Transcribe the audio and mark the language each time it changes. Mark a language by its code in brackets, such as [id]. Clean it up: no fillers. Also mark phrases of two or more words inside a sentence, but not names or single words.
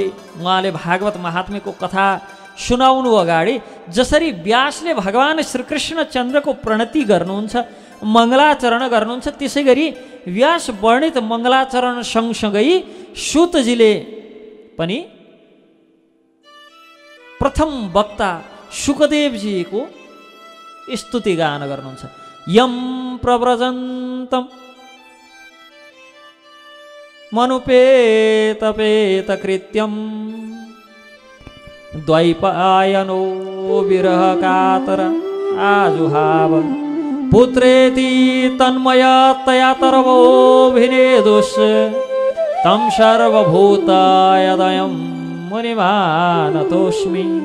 [ne] उहाँले भागवत महात्म्यको कथा सुनाउनु अगाडि जसरी व्यासले भगवान श्रीकृष्ण चन्द्रको प्रणति गर्नुहुन्छ, मङ्गलाचरण गर्नुहुन्छ, त्यसै गरी व्यास वर्णित मङ्गलाचरण सँगसँगै सुतजीले पनि प्रथम वक्ता शुकदेवजीको स्तुति गान गर्नुहुन्छ। [sa] यम प्रव्रजन्तम मनुपेत कृत्यम द्वैपायनो विरह कातर आजुहाव पुत्रेति तन्मयतया तरवोभिनेदुष तम सर्वभूतायदयं मुनिमानतोस्मि।